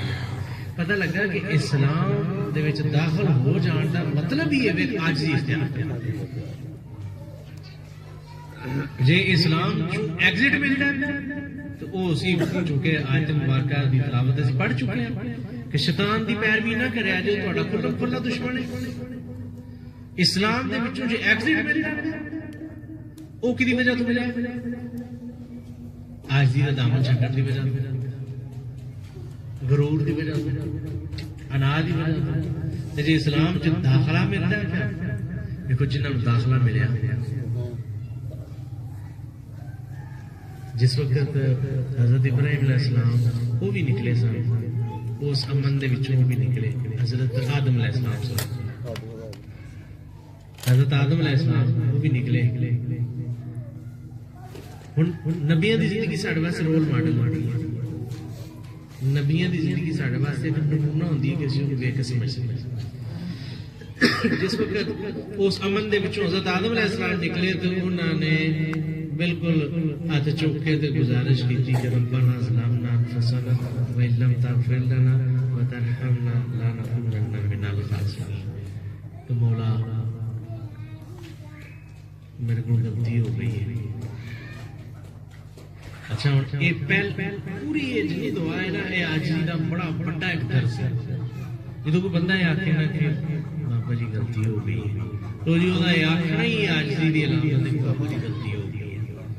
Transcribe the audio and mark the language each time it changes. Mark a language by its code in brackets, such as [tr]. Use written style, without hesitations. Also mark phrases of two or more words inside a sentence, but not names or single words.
[pa] پتہ لگا کہ اسلام دے وچ داخل ہو جان دا مطلب ہی ہے عاجزی اختیار. جے اسلام ایگزٹ مل جائے تو وہ اسی چونکہ آیت مبارکہ دی تلاوت اسی پڑھ چکے ہیں کہ شیطان دی پیروی نہ کرے جو تہاڈا کھلا کھلا دشمن ہے. اسلام دے وچوں جے ایگزٹ مل جائے او کدی وجہ تو ملے؟ عاجزی دا دامن چھڈن دی وجہ تو, غرور دی وجہ سے, انا دی وجہ سے. جی اسلام جو داخلہ ملتا ہے کیا دیکھو جنہوں نے داخلہ ملیا جس وقت حضرت ابراہیم علیہ السلام وہ بھی نکلے سن, اس امن دے وچوں بھی نکلے. حضرت آدم علیہ السلام حضرت آدم علیہ السلام وہ بھی نکلے. ہن نبیاں دی زندگی ساڈے واسطے [en] role model [pa] ہے. نبیاں دی زندگی ساڈے واسطے ایک نمونہ ہوندی ہے کہ اسی نوں ویکھ کے سمجھ سکیں. جس وقت اس امن دے وچوں حضرت آدم علیہ السلام نکلے تو انہوں نے بالکل ہاتھ چوک کے تے گزارش کی کہ [ar] ربنا ظلمنا انفسنا وان لم تغفر لنا وترحمنا لنكونن من الخاسرین. [pa] تو مولا میرے کو غلطی ہو گئی ہے. اچھا یہ پوری یہ جی دعا ہے نا یہ عاجزی دا بڑا بڑا ایک درس ہے. جدوں کوئی بندہ یہ آکھے نا کہ بابا جی غلطی ہو گئی ہے تو جی وہ یہ آخنا ہی عاجزی دی علامت ہے کہ بابا جی غلطی ہو گئی ہے.